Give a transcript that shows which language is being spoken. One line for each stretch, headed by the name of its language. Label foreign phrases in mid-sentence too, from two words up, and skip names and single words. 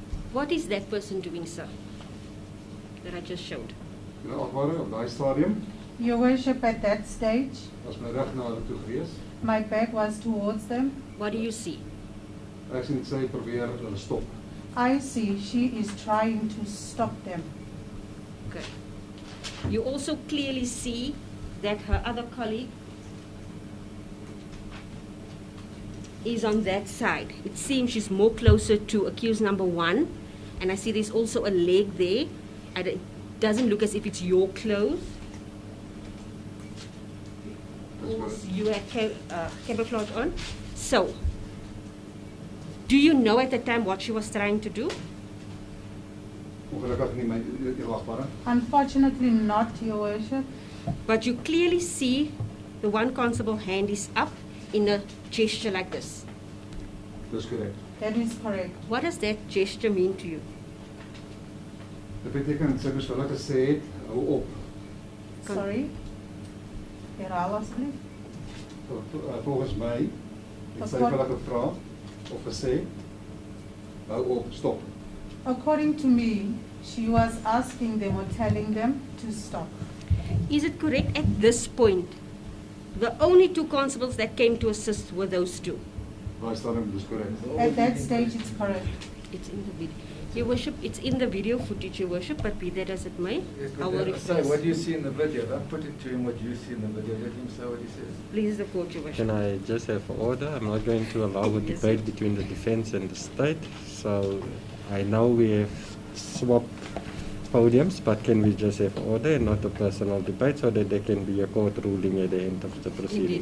English: What is that person doing, sir, that I just showed?
Afrikaans: Ja, achtbare, op daai stadium
English: Your Worship, at that stage,
Afrikaans: was my rug na hulle toe gewees.
English: my back was towards them. What do you see?
Afrikaans: Ek sien sy probeer hulle stop.
English: I see she is trying to stop them. Okay. You also clearly see that her other colleague is on that side. It seems she's more closer to accused number 1, and I see there's also a leg there, and it doesn't look as if it's your clothes. You had camouflage on. So, do you know at the time what she was trying to do?
Afrikaans: Ongelukkig nie my achtbare.
English: Unfortunately not, Your Worship. But you clearly see the one constable hand is up in a gesture like this.
Afrikaans: Dis korrek.
English: That is correct. What does that gesture mean to you?
Afrikaans: Dit beteken sy moes vir hulle gesê het, hou op. Sorry? Herhaal asseblief. Volgens my het sy vir hulle gevra of gesê, hou op, stop.
English: According to me, she was asking them or telling them to stop. Is it correct at this point, the only 2 constables that came to assist were those 2?
Afrikaans: Daai stadium dis korrek.
English: At that stage, it's correct. It's in the video. Your Worship, it's in the video footage, Your Worship, but be that as it may, I will Say, request. what do you see in the video? Don't put it to him what you see in the video. Let him say what he says. Please the court, Your Worship. Can I just have order? I'm not going to allow a Yes, debate sir. between the defense and the state. So I know we have swapped podiums, but can we just have order and not a personal debate so that there can be a court ruling at the end of the proceedings?